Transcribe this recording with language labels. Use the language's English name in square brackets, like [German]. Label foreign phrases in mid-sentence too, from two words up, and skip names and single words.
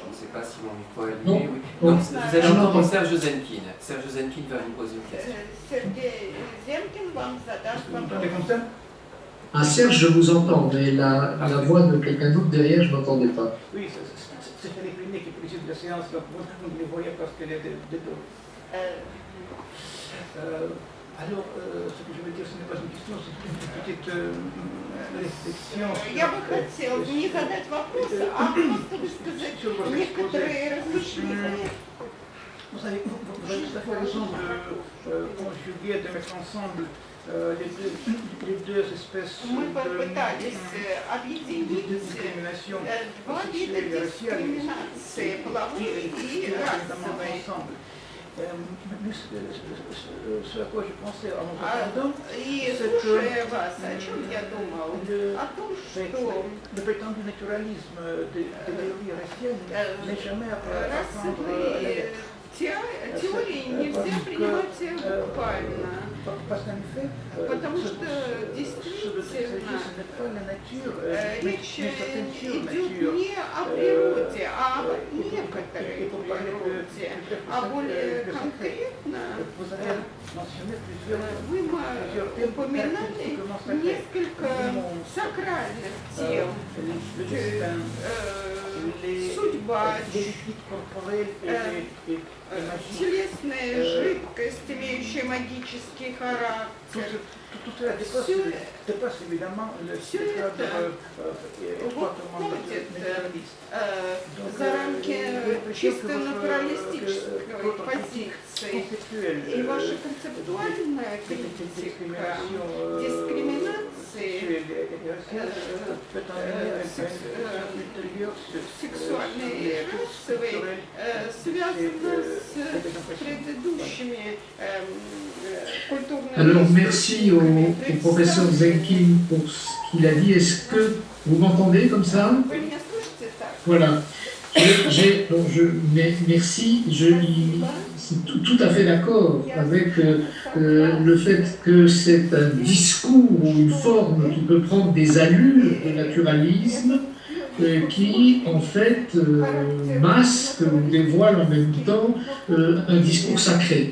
[French] pas si mon micro est Non. allumé. Oui. Non. Donc, vous allez entendre Serge Zenkin. Serge Zenkin va vous poser une question. [Russian] Сергей Зенкин вам задаст [French] Vous m'entendez [Russian] вопрос. [French] comme ça? Ah, Serge, je vous entends, mais la voix de quelqu'un d'autre derrière, je ne m'entendais pas. Oui, c'est Philippe Ligné qui préside la séance, donc vous ne les voyez parce qu'elle est de dos. Alors, ce que je veux dire, ce n'est pas une question, c'est une petite réflexion. [Russian] Я бы хотела не задать вопрос, а просто высказать некоторые размышления. [French] Vous avez tout à fait raison de conjuguer, de mettre ensemble les deux espèces [Russian] Мы попытались [French] de [Russian] объединить [French] discrimination [Russian] два вида [French] sexuelle et raciale [Russian] дискриминации, половой и расовой. [French] ensemble. Mais ce à quoi je pensais en vous entendant, [Russian] И слушая вас, о чем я думал? О том, что [French] le prétendu naturalisme des théories raciales n'est jamais à prendre à la lettre. [Russian] теории нельзя принимать буквально, [French] Parce qu'en effet, [Russian] потому что [French] ce dont il s'agit, [Russian] действительно [French] ce n'est pas la nature, [Russian] речь [French] mais certaines [Russian] идет [French] natures. [Russian] не о природе, а о некоторой природе, а более конкретно [French] Vous avez mentionné [Russian] вы упоминали несколько сакральных тем, [French] le destin, [Russian] судьба, [French] les liquides corporels et [Russian] телесная жидкость, имеющая магический характер. [French] tout cela dépasse évidemment le cadre étroitement naturaliste. [Russian] За рамки чисто натуралистической позиции. И ваша концептуальная критика дискриминации сексуальной и расовой связана с предыдущими культурными... [French] Alors, merci au professeur Zenkin pour ce qu'il a dit. Est-ce que vous m'entendez comme ça? [Russian] Вы меня слышите так? [French] Voilà. Merci. Je suis tout à fait d'accord avec le fait que c'est un discours ou une forme qui peut prendre des allures de naturalisme qui, en fait, masque ou dévoile en même temps un discours sacré.